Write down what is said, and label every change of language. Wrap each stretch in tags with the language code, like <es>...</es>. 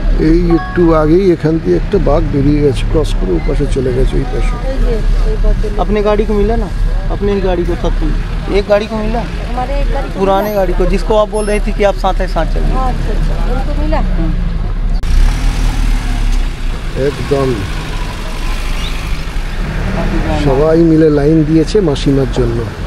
<bn>এই একটু আগেই এখান দিয়ে একটা বাঘ বেরিয়ে গেছে, ক্রস করে ওই পাশে চলে গেছে। ওই পাশে</bn> <hi>अपने गाड़ी को मिला ना, अपनी गाड़ी को सब एक गाड़ी को मिला, हमारे एक गाड़ी पुराने गाड़ी को जिसको आप बोल रही थी कि आप साथ चलिए। अच्छा उनको मिला।</hi> <bn>একদম সবাই মিলে লাইন দিয়েছে মাসিমার জন্য।</bn>